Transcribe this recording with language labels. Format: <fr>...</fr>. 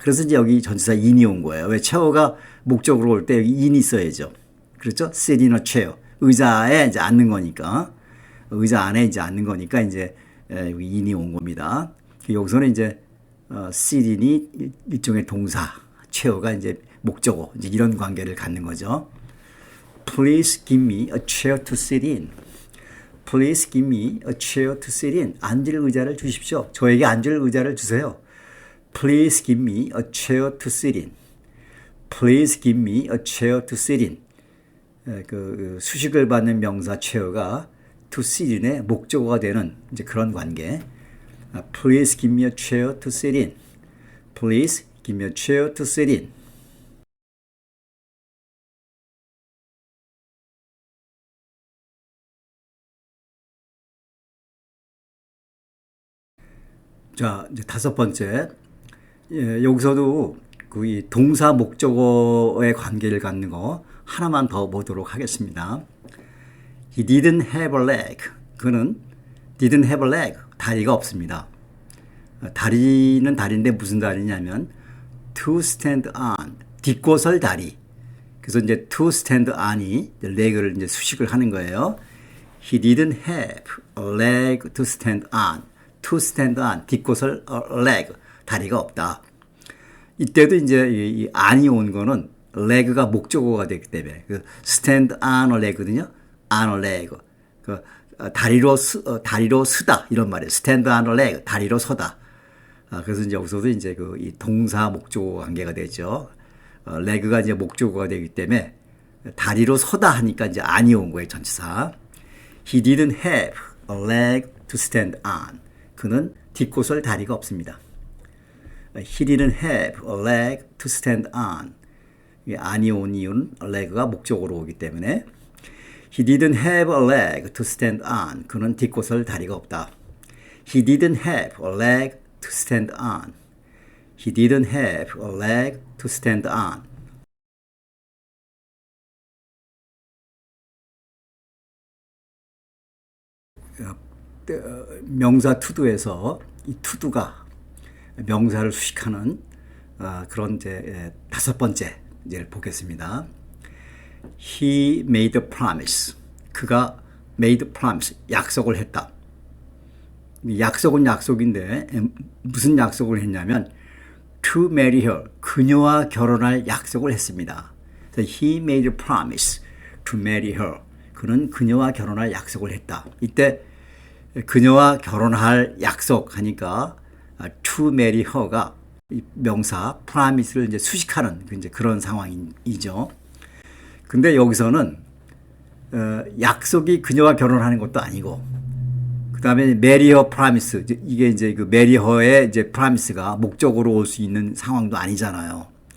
<ko>그래서 이제 여기 전치사 in이 온 거예요. 왜 chair가 목적으로 올 때 여기 in이 있어야죠. 그렇죠?</ko> <en>sit in a chair,</en> <ko>의자에 이제 앉는 거니까 의자 안에 이제 앉는 거니까 이제 여기 in이 온 겁니다. 여기서는 이제 sit in이 일종의 동사, chair가 이제 목적어, 이제 이런 관계를 갖는 거죠.</ko> <en>Please give me a chair to sit in. Please give me a chair to sit in.</en> <ko>앉을 의자를 주십시오. 저에게 앉을 의자를 주세요.</ko> <en>Please give me a chair to sit in. Please give me a chair to sit in.</en> <ko>그 수식을 받는 명사 chair가 to sit인의 목적어가 되는 이제 그런 관계.</ko> <en>Please give me a chair to sit in. Please give me a chair to sit in.</en> <ko>자, 이제 다섯 번째. 여기서도 그 이 동사 목적어의 관계를 갖는 거 하나만 더 보도록 하겠습니다.</ko> <en>He didn't have a leg.</en> <ko>그는</ko> <en>didn't have a leg.</en> <ko>다리가 없습니다. 다리는 다리인데 무슨 다리냐면</ko> <en>to stand on.</en> <ko>딛고 설 다리. 그래서 이제 to stand on이 leg를 이제 수식을 하는 거예요.</ko> <en>He didn't have a leg to stand on. to stand on.</en> <ko>딛고 설 leg. 다리가 없다. 이때도 이제 이 on이 온 거는 leg가 목적어가 되기 때문에 그</ko> <en>stand on a leg</en> <ko>거든요.</ko> <en>on a leg.</en> <ko>그 다리로 서다 이런 말이에요.</ko> <en>stand on a leg.</en> <ko>다리로 서다. 그래서 이제 여기서도 이제 그 이 동사 목적어 관계가 되죠. leg가 이제 목적어가 되기 때문에 다리로 서다 하니까 이제 on이 온 거예요. 전치사.</ko> <en>He didn't have a leg to stand on.</en> <ko>그는 딛고 설 다리가 없습니다.</ko> <en>He didn't have a leg to stand on.</en> <ko>on이 온 이유는 leg가 목적어로 오기 때문에</ko> <en>He didn't have a leg to stand on.</en> <ko>그는 딛고 설 다리가 없다.</ko> <en>He didn't have a leg to stand on. He didn't have a leg to stand on.</en> <ko>명사 투두에서 이 투두가 명사를 수식하는 그런 이제 다섯 번째 이제 보겠습니다.</ko> <en>He made a promise.</en> <ko>그가</ko> <en>made a promise.</en> <ko>약속을 했다. 약속은 약속인데 무슨 약속을 했냐면</ko> <en>to marry her.</en> <ko>그녀와 결혼할 약속을 했습니다.</ko> <en>He made a promise to marry her.</en> <ko>그는 그녀와 결혼할 약속을 했다. 이때 그녀와 결혼할 약속하니까</ko> <en>to marry her</en> <ko>가 명사 promise를 이제 수식하는 이제 그런 상황이죠. 근데 여기서는 약속이 그녀와 결혼하는 것도 아니고 그 다음에</ko> <en>marry her promise</en> <ko>이게 이제 그 marry her의 이제 promise가 목적으로 올 수 있는 상황도 아니잖아요.</ko>